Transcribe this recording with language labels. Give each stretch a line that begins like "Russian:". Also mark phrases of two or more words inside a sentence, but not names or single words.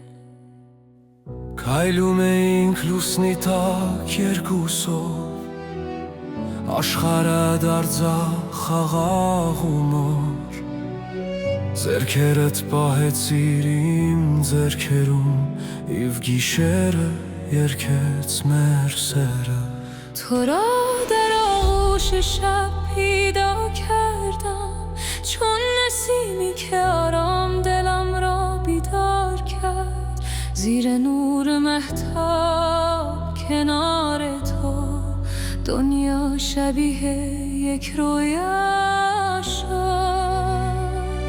Armenian: Քայլում էինք լուսնի տակ երկուսով, աշխարհը դարձավ խաղաղ ու նոր, ձեռքերդ պահեցիր իմ ձեռքերում, և գիշերը երգեց մեր սերը։
Persian: تو را در آغوش شب پیدا کردم، چون نسیمی که آرام دلم را بیدار کرد، زیر نور مهتاب کنار تو دنیا شبیه یک رویا شد.